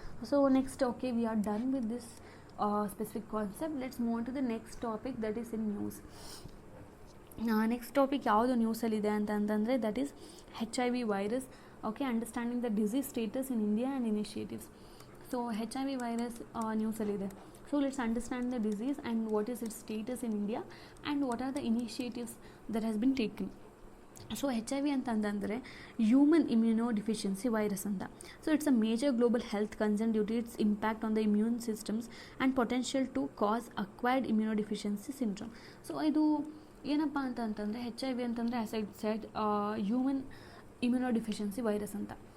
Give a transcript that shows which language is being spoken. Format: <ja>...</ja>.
<en>So next, okay, we are done with this specific concept. Let's move on to the next topic, that is in news.</en> <kn>Next topic ಯಾವುದು ನ್ಯೂಸಲ್ಲಿದೆ ಅಂತಂದರೆ,</kn> <en>That is HIV virus. Okay, understanding the disease status in India and initiatives.</en> <kn>So HIV virus ನ್ಯೂಸಲ್ಲಿದೆ.</kn> <en>So let's understand the disease and what is its status in India and what are the initiatives that has been taken.</en> <kn>So HIV ಅಂತಂದರೆ human immunodeficiency virus ಅಂತ.</kn> <en>So it's a major global health concern due to its impact on the immune systems and potential to cause acquired immunodeficiency syndrome.</en> <kn>So ಇದು ಏನಪ್ಪ ಅಂತಂದರೆ, HIV ಅಂತಂದರೆ</kn> <en>as I said</en> <kn>human immunodeficiency virus ಅಂತ.</kn>